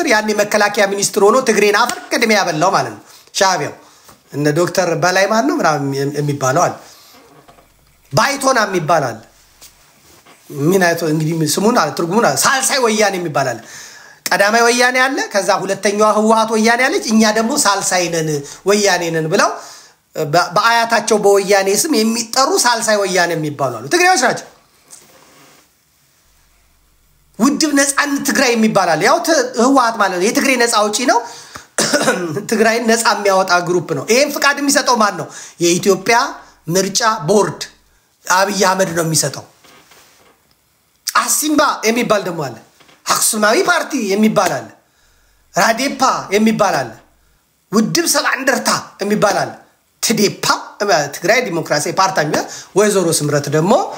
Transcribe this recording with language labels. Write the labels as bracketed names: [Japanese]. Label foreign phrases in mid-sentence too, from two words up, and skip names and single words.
[Amharic] ያኔ መከላከያ ሚኒስትር ሆኖ ትግሬን አፈር ቀድሜ ያበላው ማለት ነው ሻዕቢያው እነ ዶክተር በላይ ማን ነው ምናምን የሚባለው አለ ባይቶና የሚባላል ምን አይቶ እንግዲህ ስሙን አለ ትርጉሙን አለ ሳልሳይ ወያኔ የሚባላል ቀዳማይ ወያኔ አለ ከዛ ሁለተኛው ህወሓት ወያኔ አለች እኛ ደግሞ ሳልሳይ ነን ወያኔ ነን ብለው በአያታቸው በወያኔ ስም የሚጠሩ ሳልሳይ ወያኔ የሚባሉ አሉ ትግሬዎች ናቸው ውድብ ነፃነት ትግራይ የሚባላል ያው ህወሓት ማለት ነው የትግሬ ነፃ አውጪ ነው ትግራይን ነፃ የሚያወጣ ግሩፕ ነው ይሄን ፍቃድ የሚሰጠው ማን ነው የኢትዮጵያ ምርጫ ቦርድ አብይ አህመድ ነው የሚሰጠው አሲምባ የሚባል ደግሞ አለ አክሱማዊ ፓርቲ የሚባል አለ ራዴፓ የሚባል አለ ውድብ ሰባንደርታ የሚባል አለ ትዴፓ ትግራይ ዲሞክራሲያዊ ፓርቲ ወይዘሮ ስምረት ደግሞ